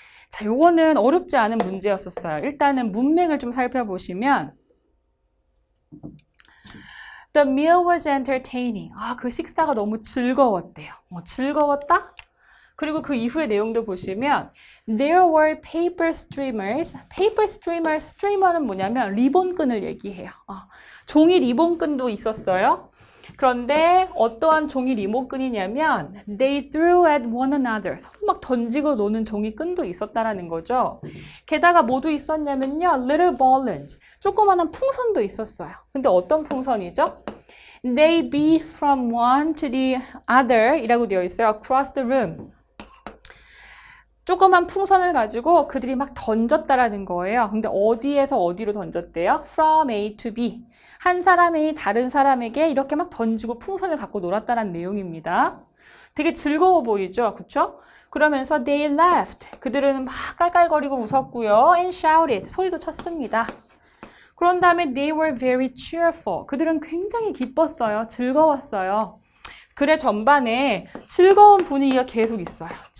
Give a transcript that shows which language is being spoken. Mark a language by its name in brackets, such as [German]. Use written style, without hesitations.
[Korean] 자, 요거는 어렵지 않은 문제였었어요. 일단은 문맥을 좀 살펴보시면 [English] The meal was entertaining. [Korean] 아, 그 식사가 너무 즐거웠대요. 즐거웠다? 그리고 그 이후의 내용도 보시면 [English] There were paper streamers. paper streamer, [Korean] 스트리머는 뭐냐면 리본끈을 얘기해요. 종이 리본끈도 있었어요. 그런데 어떠한 종이 리본끈이냐면 [English] They threw at one another. [Korean] 서로 막 던지고 노는 종이끈도 있었다라는 거죠. 게다가 뭐도 있었냐면요. [English] Little balloons. [Korean] 조그마한 풍선도 있었어요. 근데 어떤 풍선이죠? [English] They beat from one to the other [Korean] 이라고 되어 있어요. [English] Across the room. [Korean] 조그만 풍선을 가지고 그들이 막 던졌다라는 거예요. 근데 어디에서 어디로 던졌대요? [English] From A to B. [Korean] 한 사람이 다른 사람에게 이렇게 막 던지고 풍선을 갖고 놀았다는 내용입니다. 되게 즐거워 보이죠? 그쵸? 그러면서 [English] they laughed. [Korean] 그들은 막 깔깔거리고 웃었고요. [English] And shouted. [Korean] 소리도 쳤습니다. 그런 다음에 [English] they were very cheerful. [Korean] 그들은 굉장히 기뻤어요. 즐거웠어요. 글의 전반에 즐거운 분위기가 계속 있어요.